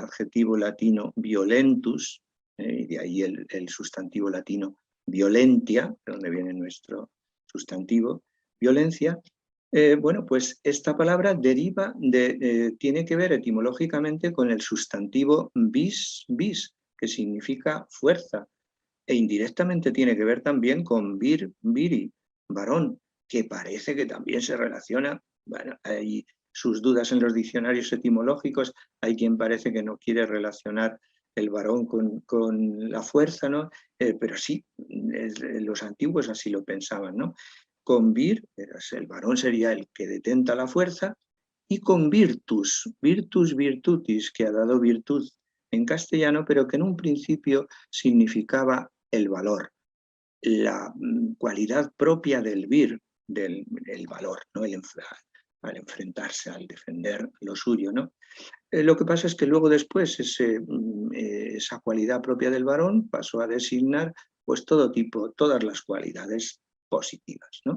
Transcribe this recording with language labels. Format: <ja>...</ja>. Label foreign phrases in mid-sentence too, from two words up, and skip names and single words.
<es>adjetivo latino violentus, y de ahí el sustantivo latino violentia, de donde viene nuestro sustantivo, violencia, bueno, pues esta palabra deriva tiene que ver etimológicamente con el sustantivo vis, que significa fuerza, e indirectamente tiene que ver también con</es> <la>vir, viri,</la> <es>varón, que parece que también se relaciona, bueno, hay sus dudas en los diccionarios etimológicos. Hay quien parece que no quiere relacionar el varón con la fuerza, ¿no? Pero sí, los antiguos así lo pensaban, ¿no? Con vir, el varón sería el que detenta la fuerza, y con virtus,</es> <la>virtus virtutis,</la> <es>que ha dado virtud en castellano, pero que en un principio significaba el valor, la cualidad propia del vir, del valor, ¿no? Al enfrentarse, al defender lo suyo, ¿no? Lo que pasa es que luego después esa cualidad propia del varón pasó a designar pues todo tipo, todas las cualidades positivas, ¿no?</es>